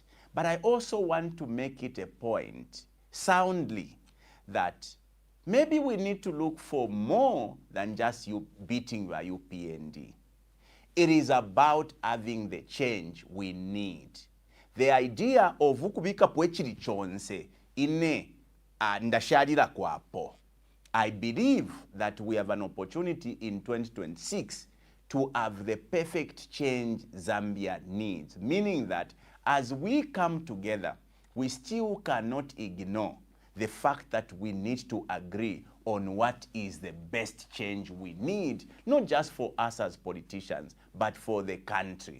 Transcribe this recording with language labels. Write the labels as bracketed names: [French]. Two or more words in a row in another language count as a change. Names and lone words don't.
[English] But I also want to make it a point, soundly, that maybe we need to look for more than just you beating the UPND. It is about having the change we need. The idea of [Bemba] ukubika pwechiri chonse ine ndashalira kwapo. [English] I believe that we have an opportunity in 2026 to have the perfect change Zambia needs. Meaning that as we come together, we still cannot ignore the fact that we need to agree on what is the best change we need, not just for us as politicians, but for the country.